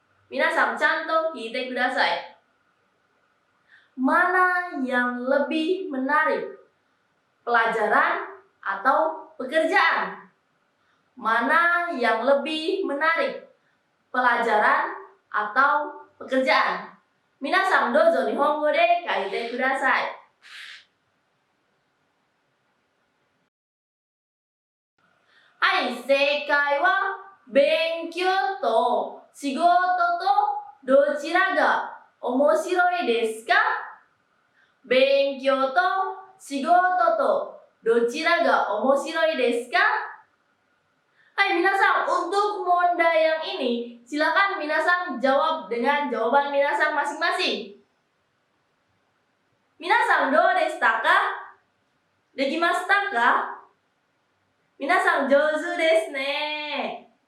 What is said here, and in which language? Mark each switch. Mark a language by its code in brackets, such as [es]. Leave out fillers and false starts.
[ja] 皆さんちゃんと聞いてください。 [id] Mana yang lebih menarik? Pelajaran atau pekerjaan? Mana yang lebih menarik? Pelajaran atau pekerjaan? [ja] 皆さんどうぞ日本語で書いてください。はい、正解は勉強と仕事とどちらが面白いですか？勉強と仕事とどちらが面白いですか？ [id] Hai minasan, untuk mondai yang ini, silakan minasan jawab dengan jawaban minasan masing-masing. [ja] Minasan, do deshita ka? Dekimashita ka? Minasan, jouzu desu ne.